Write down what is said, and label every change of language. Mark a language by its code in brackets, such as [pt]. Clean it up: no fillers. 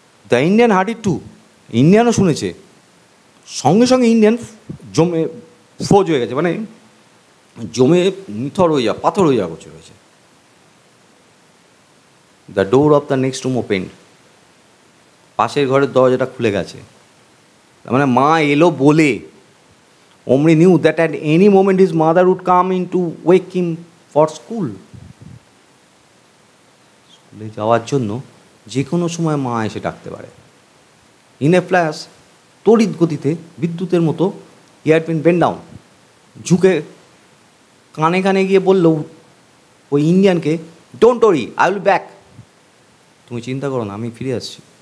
[en] the Indian heard it too, [bn] ইন্ডিয়ানও শুনেছে। সঙ্গে সঙ্গে ইন্ডিয়ান জমে ফ্রোজ হয়ে গেছে, মানে জমে নিথর হয়ে যাওয়া, পাথর হয়ে যাওয়া রয়েছে। [en] the door of the next room open, [bn] পাশের ঘরের দরজাটা খুলে গেছে, মানে মা এলো বলে। [en] Omri knew that at any moment his mother would come in to wake him for school. [bn] স্কুলে যাওয়ার জন্য যে কোনো সময় মা এসে ডাকতে পারে। [en] in a flash, [bn] তড়িৎ গতিতে বিদ্যুতের মতো, [en] he had been bend down, [bn] ঝুঁকে কানে কানে গিয়ে বলল ওই ইন্ডিয়ানকে, [en] don't worry, I will back, [bn] তুমি চিন্তা করো না, আমি ফিরে আসছি।